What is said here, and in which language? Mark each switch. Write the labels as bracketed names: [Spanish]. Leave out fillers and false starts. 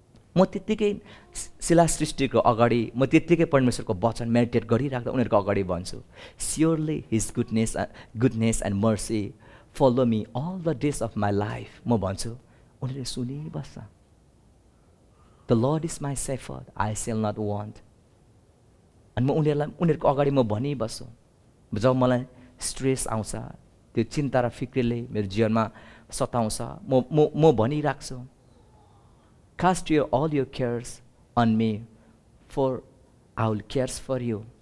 [Nepali] म त्यत्तिकै शिला सृष्टिको अगाडि म त्यत्तिकै परमेश्वरको वचन मेडिटेट गरिराख्दा उनीहरूको अगाडि भन्छु, [English] Surely his goodness and mercy follow me all the days of my life. [Nepali] म भन्छु, उनीहरूले सुनिबस्छ। [English] The Lord is my shepherd, I shall not want. [Nepali] अनि म उनीहरूको अगाडि म भनिबस्छु। जब मलाई स्ट्रेस आउँछ, त्यो चिन्ता र फिक्रीले मेरो जीवनमा सताउँछ, म भनिराख्छु, [English] Cast your all your cares on me for I will cares for you.